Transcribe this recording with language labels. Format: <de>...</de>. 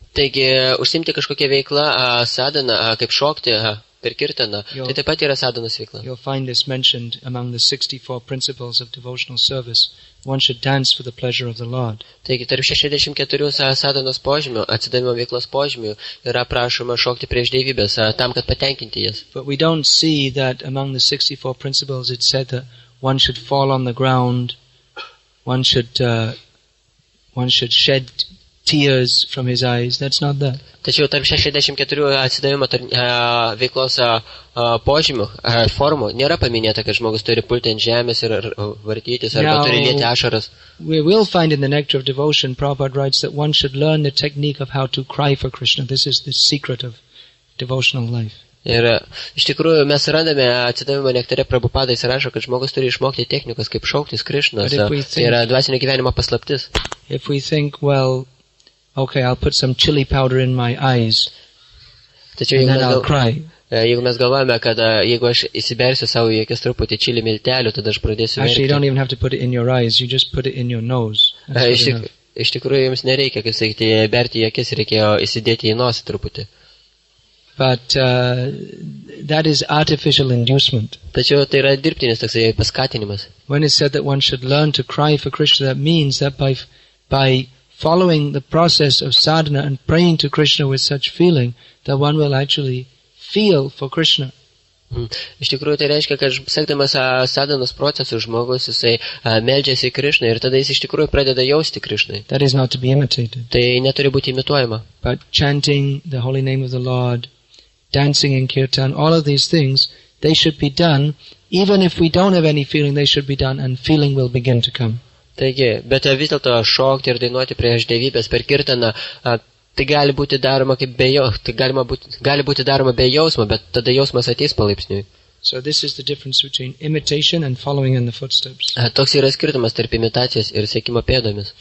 <lt>Taigi, užsiimti kažkokią veiklą sadhana, kaip šokti per kirtaną, tai taip pat yra sadhanos veikla.</lt> <en>You'll find this mentioned among the 64 principles of devotional service. One should dance for the pleasure of the Lord.</en> <lt>Taigi, tarp 64 sadhanos požymių, atsidavimo veiklos požymių, yra prašoma šokti prieš dievybės, tam, kad patenkinti jas.</lt> <en>But we don't see that among the 64 principles it said that one should fall on the ground, one should shed tears from his eyes. That's not that.</en> <lt>Tačiau tarp 64 atsidavimo veiklos požymių, formų, nėra paminėta, kad žmogus turi pulti ant žemės ir vartytis, arba turi lieti ašaras.</lt> <en>We will find in the Nectar of Devotion, Prabhupada writes that one should learn the technique of how to cry for Krishna. This is the secret of devotional life.</en> <lt>Ir iš tikrųjų mes randame atsidavimo nektare, Prabhupada įsirašo, kad žmogus turi išmokti technikas, kaip šauktis Krišnos. Tai yra dvasinio gyvenimo paslaptis.</lt> <en>If we think, well, okay, I'll put some chili powder in my eyes, and then I'll cry.</en> <lt>Jeigu mes galvojame, kad jeigu aš įsibersiu savo į akis truputį čili miltelių, tada aš pradėsiu verkti.</lt> <en>Actually, you don't even have to put it in your eyes, you just put it in your nose.</en> <lt>Iš tikrųjų, jums nereikia, kaip sakyti, berti į akis, reikėjo įsidėti į nosį truputį.</lt> <en>But that is artificial inducement.</en> <lt>Tačiau tai yra dirbtinis toksai paskatinimas.</lt> <en>When it's said that one should learn to cry for Krishna, that means that by following the process of sadhana and praying to Krishna with such feeling, that one will actually feel for Krishna.</en> <lt>Iš tikrųjų, tai reiškia, kad sekdamas sadhanos procesus žmogus, jisai meldžiasi Krišnai ir tada jis iš tikrųjų pradeda jausti Krišnai.</lt> <en>That is not to be imitated.</en> <lt>Tai neturi būti imituojama.</lt> <en>But chanting the holy name of the Lord, dancing in kirtan, all of these things, they should be done, even if we don't have any feeling, they should be done, and feeling will begin to come.</en> <lt>Taigi, bet vis dėlto šokti ir dainuoti prieš dievybės per kirtaną, tai gali būti daroma kaip gali būti daroma be jausmo, bet tada jausmas ateis palaipsniui.</lt> <en>So this is the difference between imitation and following in the footsteps.</en> <lt>Toks yra skirtumas tarp imitacijos ir sekimo pėdomis.</lt>